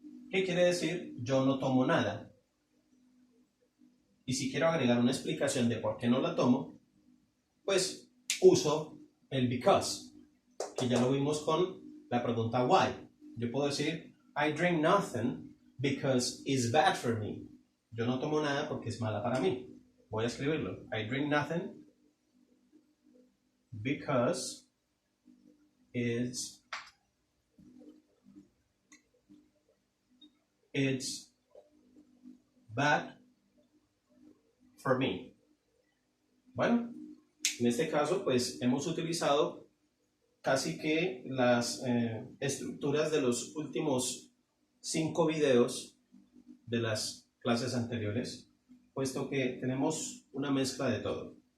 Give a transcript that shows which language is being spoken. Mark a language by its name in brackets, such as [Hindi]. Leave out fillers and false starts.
[Spanish] ¿Qué quiere decir? Yo no tomo nada. Y si quiero agregar una explicación de por qué no la tomo, pues uso el because, que ya lo vimos con la pregunta why. Yo puedo decir [English] I drink nothing because it's bad for me. [Spanish] Yo no tomo nada porque es mala para mí. Voy a escribirlo. [English] I drink nothing because it's bad for me. [Spanish] Bueno, en este caso, pues hemos utilizado casi que las estructuras de los últimos 5 videos de las clases anteriores, puesto que tenemos una mezcla de todo.